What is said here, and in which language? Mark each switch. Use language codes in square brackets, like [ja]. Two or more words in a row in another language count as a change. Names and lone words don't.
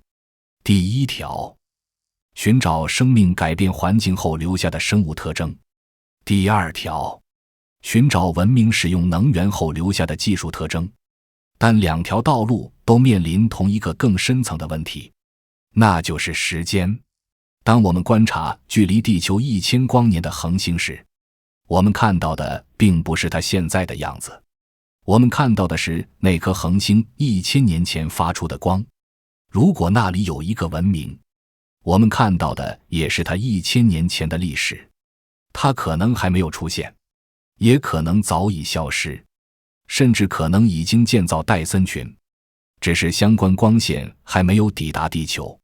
[zh] 第一條，尋找生命改變環境後留下的生物特徵；第二條，尋找文明使用能源後留下的技術特徵。但2條道路都面臨同一個更深層的問題，那就是時間。當我們觀察距離地球1000光年的恆星時，我們看到的並不是它現在的樣子，我們看到的是那顆恆星1000年前發出的光。如果那裡有一個文明，我們看到的也是它1000年前的歷史。它可能還沒有出現，也可能早已消失，甚至可能已經建造戴森群，只是相關光線還沒有抵達地球。